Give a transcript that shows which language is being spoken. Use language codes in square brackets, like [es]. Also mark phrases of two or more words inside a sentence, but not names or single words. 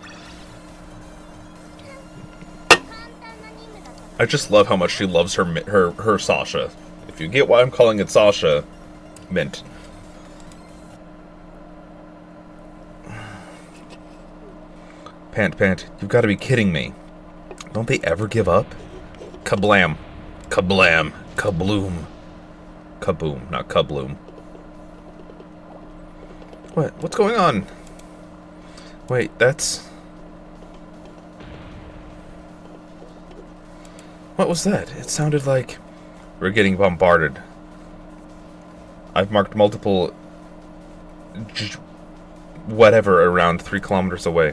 [en] I just love how much she loves her Sasha. If you get why I'm calling it Sasha, mint. Pant, you've got to be kidding me. Don't they ever give up? Kablam. Kablam. Kabloom. Kaboom, not kabloom. What's going on? Wait, that's... What was that? It sounded like... We're getting bombarded. I've marked multiple whatever around 3 kilometers away.